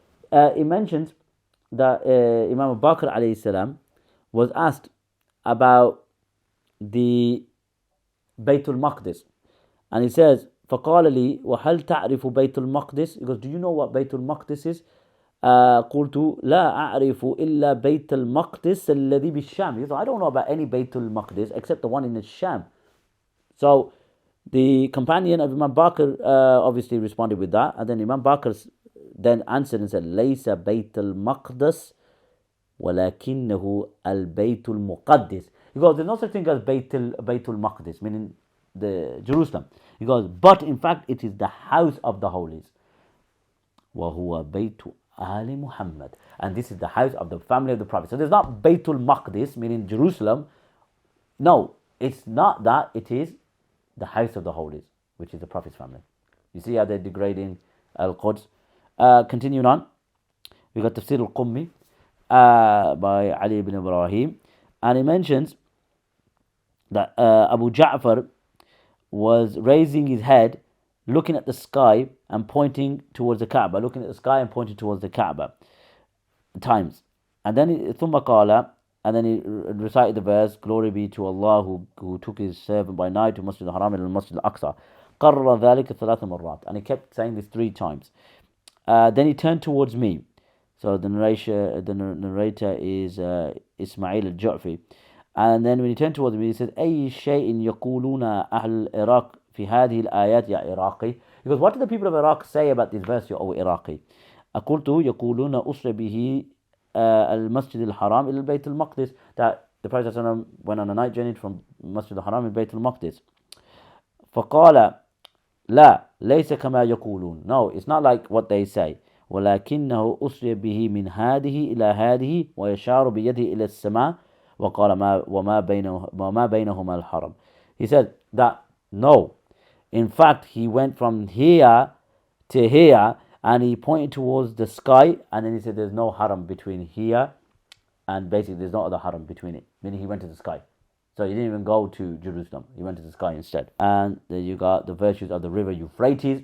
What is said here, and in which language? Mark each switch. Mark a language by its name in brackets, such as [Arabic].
[English] It mentions that Imam Bakr alayhi salam was asked about the Bayt al-Maqdis, and he says, [Arabic] فقال لي وهل تعرف بيت المقدس? [English] He goes, do you know what Bayt al-Maqdis is? [Arabic] قلت لا أعرف إلا بيت المقدس الذي بالشام. [English] He goes, I don't know about any Bayt al-Maqdis except the one in the Sham. So the companion of Imam Bakr obviously responded with that, and then Imam Bakr then answered and said, [Arabic] ليس بيت المقدس ولكنه البيت المقدس. [English] He goes, there's no such thing as Baytul Maqdis, meaning the Jerusalem. He goes, but in fact it is the house of the holies. [Arabic] وَهُوَ بَيْتُ آلِ Muhammad. [English] And this is the house of the family of the Prophet. So there's not Baytul Maqdis, meaning Jerusalem. No, it's not that. It is the house of the holies, which is the Prophet's family. You see how they're degrading Al-Quds. Continuing on, we got Tafsir al-Qummi by Ali ibn Ibrahim. And he mentions that Abu Ja'far was raising his head, looking at the sky and pointing towards the Kaaba, looking at the sky and pointing towards the Kaaba times. And then [Arabic] ثم قال, [English] and then he recited the verse, glory be to Allah who took his servant by night to Masjid al-Haram and Masjid al-Aqsa. [Arabic] قرر ذلك 3 مرات. [English] And he kept saying this 3 times. Then he turned towards me. So the narrator is Ismail al-Ju'fi. And then when he turned towards me, he said, [Arabic] أي شيء يقولون أهل العراق في هذه الآيات يا عراقي. [English] He goes, what do the people of Iraq say about this verse, O Iraqi? [Arabic] قلت يقولون أسر به المسجد الحرام إلى البيت المقدس. [English] That the Prophet ﷺ went on a night journey from Masjid al-Haram to Bayt al-Maqdis. [Arabic] فقال لا ليس كما يقولون. [English] No, it's not like what they say. [Arabic] ولكنه أسري به من هذه إلى هذه ويشار بيده إلى السماء وقال وما بينهما الحرم. [English] He said that no, in fact he went from here to here and he pointed towards the sky, and then he said there's no haram between here, and basically there's no other haram between it, meaning he went to the sky. So he didn't even go to Jerusalem, he went to the sky instead. And then you got the virtues of the river Euphrates.